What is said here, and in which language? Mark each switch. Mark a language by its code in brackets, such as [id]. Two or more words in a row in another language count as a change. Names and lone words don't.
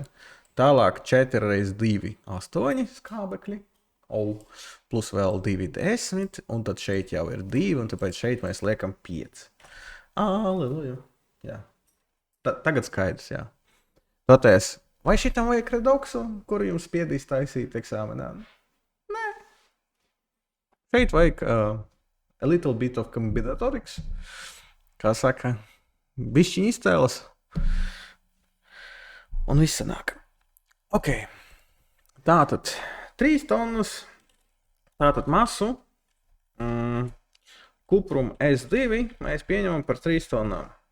[lv] Tālāk 4 reizes 2, 8 skābekļi, plus vēl 2, 10, un tad šeit jau ir 2, un tāpēc šeit mēs liekam 5. Aleluja. Jā. Tagad skaidrs, jā. Toties, vai šitam vajag redoksu, kuru jums spiedīs taisīt eksāmenā? Nē. Šeit vajag [en] a little bit of combinatorics. [lv] Kā saka, bišķiņ izcēlas. Un viss sanāk. Ok. Tātad 3 tonnas. Tātad masu. Kuprumu S2 mēs pieņemam par 3 tonnām.